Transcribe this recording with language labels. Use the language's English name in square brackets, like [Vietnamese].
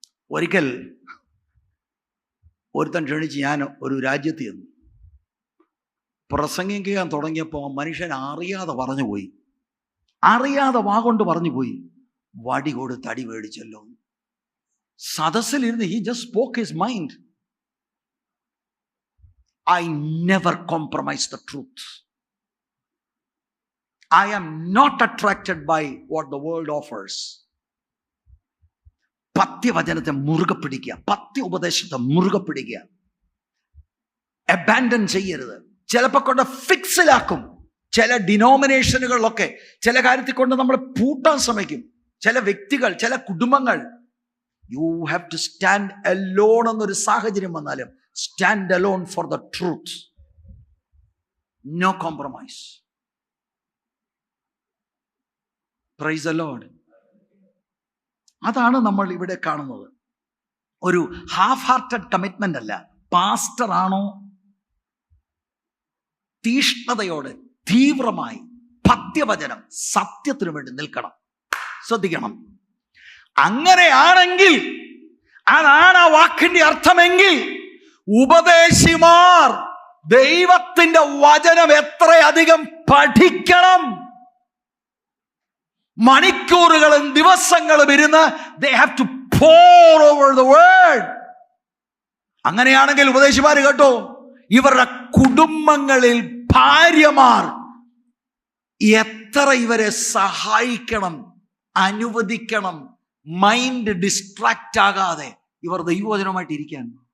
[Malayalam] ഒരിക്കൽ ഒരുത്തൻ ക്ഷണിച്ച് ഞാൻ ഒരു രാജ്യത്ത് ചെന്നു. പ്രസംഗിക്കാൻ തുടങ്ങിയപ്പോൾ മനുഷ്യൻ അറിയാതെ പറഞ്ഞുപോയി, അറിയാതെ വാഗൊണ്ട് പറഞ്ഞുപോയി, വടി കൊടുത്ത് അടി മേടിച്ചല്ലോ. സദസ്സിലിരുന്ന് [English] he just spoke his mind. I never compromise the truth. I am not attracted by what the world offers. [Malayalam] പത്യവചനത്തെ മുറുകെ പിടിക്കുക, പത്യ ഉപദേശത്തെ മുറുകെ പിടിക്കുക, അബാൻഡൻ ചെയ്യരുത്. ചിലപ്പോൾ കൊണ്ട് ഫിക്സിലാക്കും. ചില ഡിനോമിനേഷനുകളിലൊക്കെ ചില കാര്യത്തിൽ കൊണ്ട് നമ്മൾ പൂട്ടാൻ ശ്രമിക്കും. ചില വ്യക്തികൾ, ചില കുടുംബങ്ങൾ. [English] you have to stand alone [Malayalam] എന്നൊരു സാഹചര്യം വന്നാലും [English] Stand alone for the truth. No compromise. Praise the lord. [Malayalam] അതാണ് നമ്മൾ ഇവിടെ കാണുന്നത്. ഒരു [English] half hearted commitment [Malayalam] അല്ല. പാസ്റ്റർ ആണോ തീഷ്ണതയോടെ തീവ്രമായി പത്യവചനം സത്യത്തിനു വേണ്ടി നിൽക്കണം. ശ്രദ്ധിക്കണം. അങ്ങനെയാണെങ്കിൽ, അതാണ് ആ വാക്കിന്റെ അർത്ഥമെങ്കിൽ, ഉപദേശിമാർ ദൈവത്തിന്റെ വചനം എത്രയധികം പഠിക്കണം. മണിക്കൂറുകളും ദിവസങ്ങളും ഇരുന്ന് [English] they have to pour over the word. [Malayalam] അങ്ങനെയാണെങ്കിൽ ഉപദേശിമാർ കേട്ടോ, ഇവരുടെ കുടുംബങ്ങളിൽ ഭാര്യമാർ എത്ര ഇവരെ സഹായിക്കണം, അനുവദിക്കണം, മൈൻഡ് ഡിസ്ട്രാക്റ്റ് ആകാതെ ഇവർ ദൈവവചനമായിട്ട് ഇരിക്കാൻ.